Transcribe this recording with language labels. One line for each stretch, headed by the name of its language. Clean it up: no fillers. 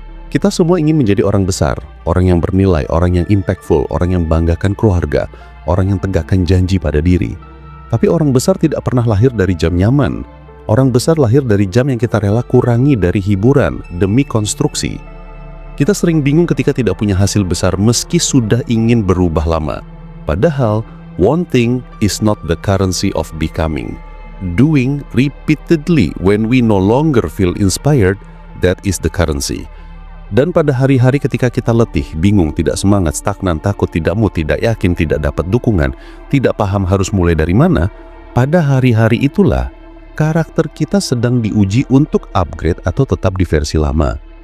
Indonesian: Kita semua ingin menjadi orang besar, orang yang bernilai, orang yang impactful, orang yang banggakan keluarga, orang yang tegakkan janji pada diri. Tapi orang besar tidak pernah lahir dari jam nyaman. Orang besar lahir dari jam yang kita rela kurangi dari hiburan demi konstruksi. Kita sering bingung ketika tidak punya hasil besar meski sudah ingin berubah lama.
English: Padahal, wanting is not the currency of becoming. Doing repeatedly when we no longer feel inspired, that is the currency.
Indonesian: Dan pada hari-hari ketika kita letih, bingung, tidak semangat, stagnan, takut, tidak mood, tidak yakin, tidak dapat dukungan, tidak paham harus mulai dari mana, pada hari-hari itulah karakter kita sedang diuji untuk upgrade atau tetap di versi lama.